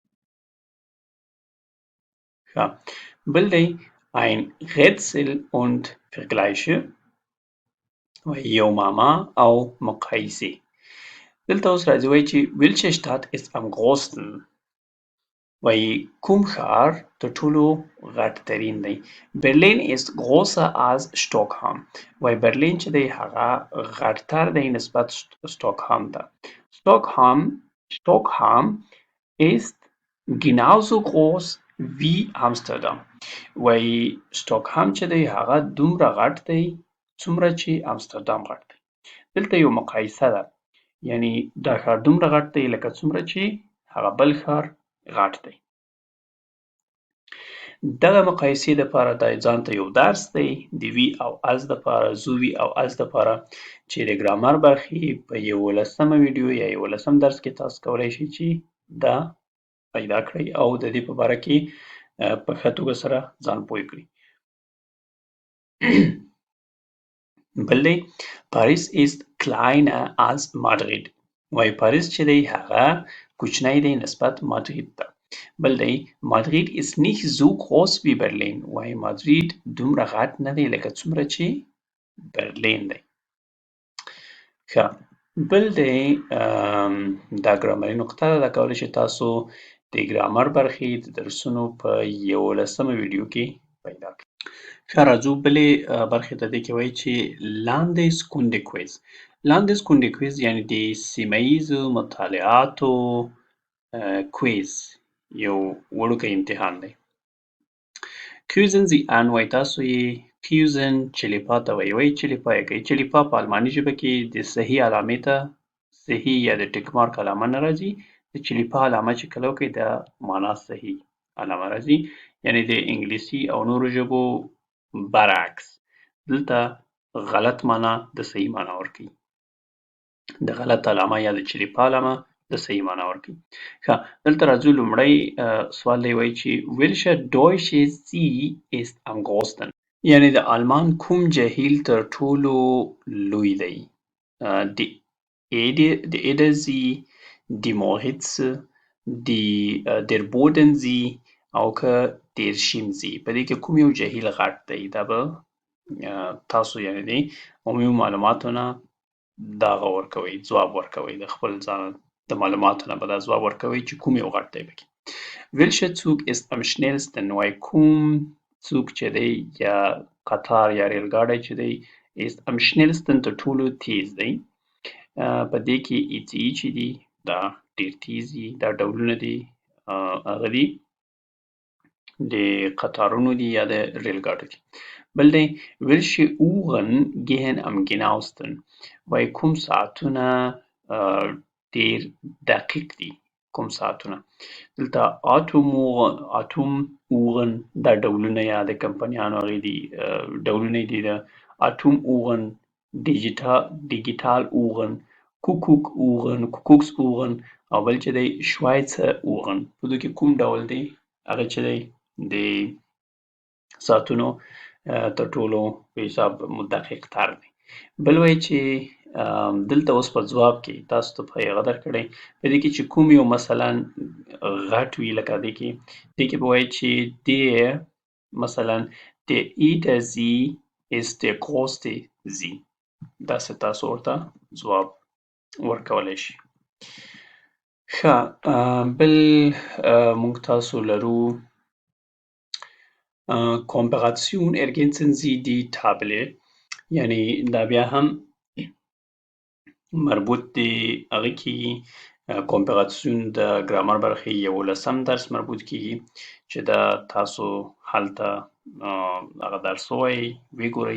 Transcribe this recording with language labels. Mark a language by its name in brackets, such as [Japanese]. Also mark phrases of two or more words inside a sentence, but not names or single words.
[Pashto] ښه بل دی [German] ein Rätsel und Vergleiche [Pashto] وایي یو معما او مقایسې. دلته اوس راځي وایي چې [German] welche Stadt ist am größten [Pashto] وایي کوم ښار تر ټولو غټ ترین دی. برلین [German] ist größer als Stockholm [Pashto] وایي برلین چې دی هغه غټتر دی نسبت Stockholm ته. [German] Stockholm ist genauso groß wie Amsterdam [Pashto] وایي Stockholm چې دی هغه دومره غټ دی څومره چې امستردام غټ دی. دلته یو مقایسه ده یعنی دا ښار دومره غټ دی لکه څومره چې هغه بل ښار غټ دی. دغه مقایسې دپاره دا ځان ته یو درس دی د وي او از دپاره زو وي او از دپاره چې د ګرامر برخې په 11مه ویډیو یا 11م درس کې تاسو کولی شئ چې دا پیدا کړئ او د دې په باره کې په ښه توګه سره ځان پوه کړئ. بل دی پاریس [German] ist kleiner als Madrid [Pashto] وایي پاریس چې دی هغه کوچنی دی نسبت مادرید ته. بل دی [German] مادرید ist nicht so groß wie Berlin. [Pashto] وایي مادرید دومره غټ نه دی لکه څومره چې برلین دی. ښه بل دی دا ګرامري نقطه ده. دا کولی شئ تاسو د ګرامر برخې د درسونو په 11مه ویډیو کې پیدا کړئ. ښه راځو بلې برخې ته. دې کې وایي چې [German] Landeskunde Quiz. Landeskunde Quiz [Pashto] یعنې د سیمه ییزو مطالعاتو کویز یو وړوکی امتحان دی. [German] Küssen Sie an [Pashto] وایي تاسو یې Küssen چلیپا ته وایي. وایي چلیپا یې کوي. چلیپا په الماني ژبه کې د صحیح علامې ته صحیح یا د ټیک مارک علامه نه راځي. د چلیپا علامه چې کله وکړئ دا معنا صحیح علامه راځي. یعنې د انګلیسي او نورو ژبو برعکس دلته غلط معنا د صحیح معنا ورکوي. د غلط علامه یا د چلیپا علامه د صحیح معنا ورکوي. ښه دلته راځو لومړی سوال دی. وایي چې [German] welcher deutsche See ist am größten. [Pashto] یعنې د آلمان کوم جهیل تر ټولو لوی دی؟ [German] د Edersee, die Moritze, der Bodensee [Pashto] او که [German] der Chiemsee. [Pashto] په دې کې کوم یو جهیل غټ دی؟ دا به تاسو یعنې د عمومي معلوماتو نه دغه ورکوئ، ځواب ورکوئ. د خپل ځان د معلوماتو نه به دا ځواب ورکوئ چې کوم یو غټ دی پکې. [German] Welcher Zug ist am schnellsten. [Pashto] وایي کوم څوک چې دی یا قطار یا ریل ګاډی چې دی [German] ist am schnellsten [Pashto] تر ټولو تیز دی. په دې کې ECE چې دي دا ډېر تیز دي. دا ډولونه دي هغه دي د قطارونو دي یا د ریل ګاډو دي. بل دی [German] welche Uhren gehen am genauesten. [Pashto] وایي کوم ساعتونه ډېر دقیق دي. کوم ساعتونه دلته [German] Atom Uhren [Pashto] دا ډولونه یا د کمپنیانو هغې دي ډولونه دي د [German] Atom Uhren, digital Uhren, Kuckuck Uhren, Kuckucks Uhren [Pashto] او بل چې دی [German] Schweizer Uhren. [Pashto] په دې کې کوم ډول دی؟ هغه چې دی د ساعتونو تر ټولو په حساب دقیق تر دی. بل وایي چې دلته اوس په ځواب کې تاسو ته په هغه درکړی په دې کې چې کوم یو مثلا غټ وي لکه دې کې به وایي چې der مثلا [German] der Edersee ist der größte See. [Pashto] داسې تاسو ورته ځواب ورکولی شئ. ښه بل موږ تاسو لرو [German] Kooperation ergänzen Sie die Tabelle. [Pashto] یعنې دا بیا هم مربوط دی هغه کېږي کومپراسیون د ګرامر برخې 11م درس مربوط کېږي چې دا تاسو هلته هغه درس ووایئ وګورئ.